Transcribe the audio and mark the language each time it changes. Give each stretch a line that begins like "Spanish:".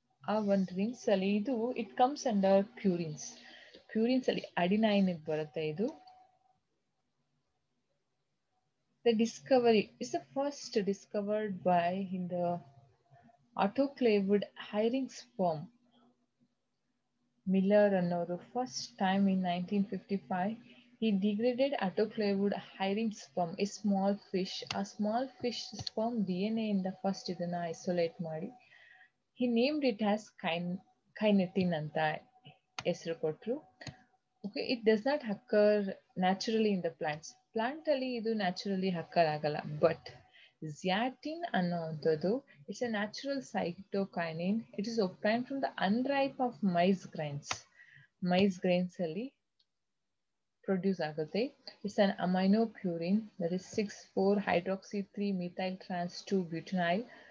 Kannada: ಆ ಒಂದು
English: Rings ಅಲ್ಲಿ ಇದು it comes under purines.
Kannada: ಪ್ಯೂರಿನ್ಸ್ ಅಲ್ಲಿ ಅಡಿನೈನ್ ಬರುತ್ತೆ.
English: ಇದು the discovery is the first discovered by in the autoclaved herring sperm. Miller ಅನ್ನೋರು first time in 1955 he degraded autoclaved herring sperm, a small fish sperm DNA ಇಂದ first ಇದನ್ನ isolate ಮಾಡಿ he named it as kinetin
Kannada: ಅಂತ ಹೆಸರು ಕೊಟ್ರು.
English: Okay, it does not occur naturally in the plants.
Kannada: Plant ಅಲ್ಲಿ ಇದು naturally occur ಆಗಲ್ಲ.
English: But zeatin ಅನ್ನೋದು it's a natural cytokinin. It is obtained from the unripe of maize grains.
Kannada: Maize grains ಅಲ್ಲಿ produce ಆಗುತ್ತೆ.
English: It's an aminopurine, that is 6,4-hydroxy-3-methyl trans-2-butynyl.